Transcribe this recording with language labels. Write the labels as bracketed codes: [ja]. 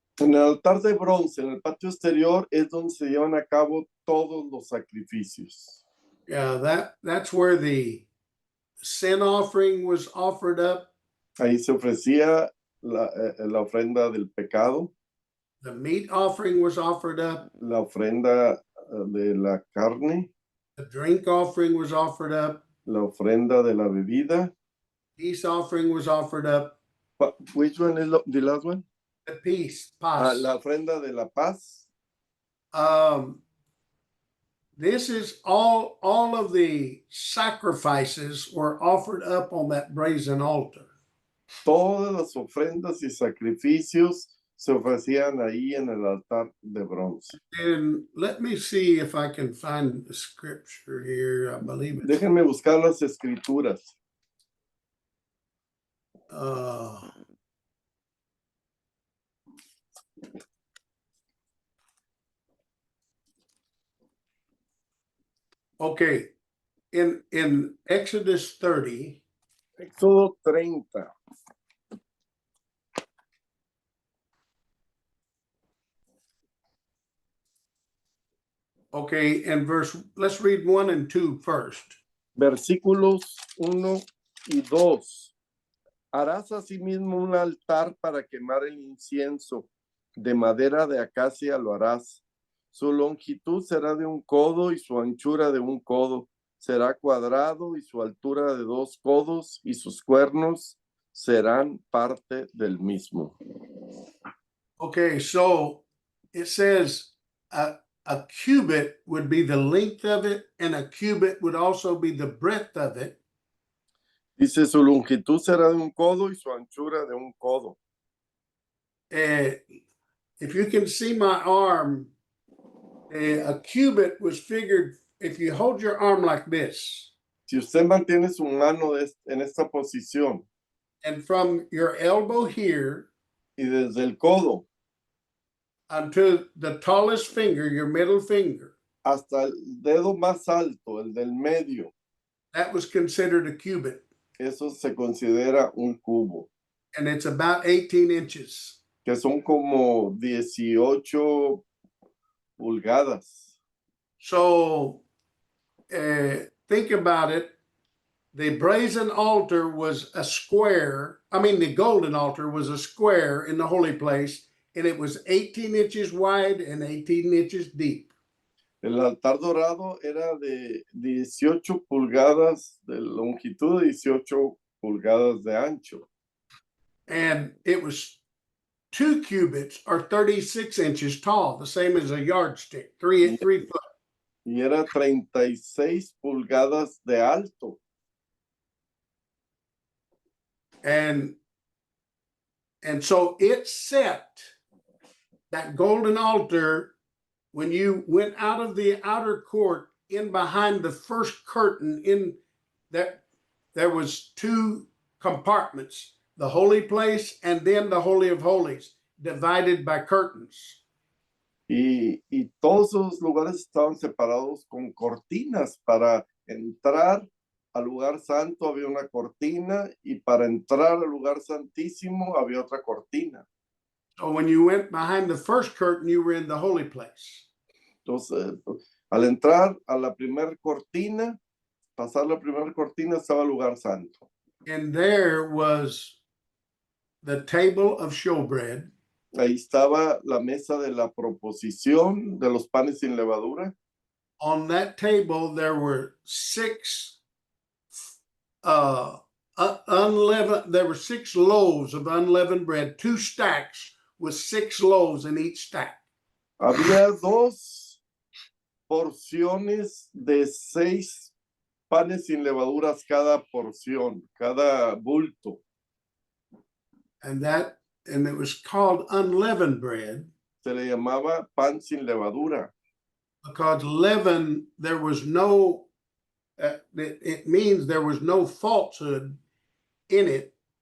[es] En el altar de bronce, en el patio exterior, es donde se llevan a cabo todos los sacrificios. [en] Yeah, that's where the sin offering was offered up. [es] Ahí se ofrecía la ofrenda del pecado. [en] The meat offering was offered up. [es] La ofrenda de la carne. [en] The drink offering was offered up. [es] la ofrenda de la bebida. [en] Peace offering was offered up. Which one is the last one? The peace, Ah, [es] paz. la ofrenda de la paz. [en] This is all of the sacrifices were offered up on that brazen altar. [es] Todas las ofrendas y sacrificios se ofrecían ahí en el altar de bronce. [en] And let me see if I can find the scripture here. I believe it's [es] Déjenme buscar las escrituras. [en] okay. In Exodus 30, [es] Éxodo 30. [en] okay, and let's read 1 and 2 first. [es] Versículos 1 y 2. Harás asimismo un altar para quemar el incienso. De madera de acacia lo harás. Su longitud será de 1 codo y su anchura de 1 codo. Será cuadrado y su altura de 2 codos y sus cuernos serán parte del mismo. [en] Okay, so it says a cubit would be the length of it, and a cubit would also be the breadth of it. [es] Dice, su longitud será de 1 codo y su anchura de 1 codo. [en] If you can see my arm, a cubit was figured, if you hold your arm like this, [es] Si usted mantiene su mano en esta posición [en] and from your elbow here [es] y desde el codo [en] unto the tallest finger, your middle finger, [es] hasta el dedo más alto, el del medio, [en] that was considered a cubit. [es] eso se considera un cubo, [en] And it's about 18 inches. [es] que son como 18 pulgadas. [en] So think about it. The brazen altar was a square. The golden altar was a square in the holy place, and it was 18 inches wide and 18 inches deep. [es] El altar dorado era de 18 pulgadas de longitud, 18 pulgadas de ancho. [en] And it was 2 cubits or 36 inches tall, the same as a yardstick, 3 foot. [es] Y era 36 pulgadas de alto. [en] And so it set that golden altar when you went out of the outer court in behind the first curtain. In that there was 2 compartments, the holy place and then the Holy of Holies, divided by curtains. [es] Y todos esos lugares estaban separados con cortinas. Para entrar al lugar santo había una cortina y para entrar al lugar santísimo había otra cortina. [en] So when you went behind the first curtain, you were in the holy place. [es] Entonces, al entrar a la primera cortina, pasar la primera cortina, estaba el lugar santo. [en] And there was the table of showbread. [es] Ahí estaba la mesa de la proposición de los panes sin levadura. [en] On that table, there were 6 unleavened. There were 6 loaves of unleavened bread, 2 stacks with 6 loaves in each stack. [es] Había 2 porciones de 6 panes sin levaduras cada porción, cada bulto. [en] And it was called unleavened bread. [es] Se le llamaba pan sin levadura. [en] Because leaven, there was no, it means there was no falsehood in it.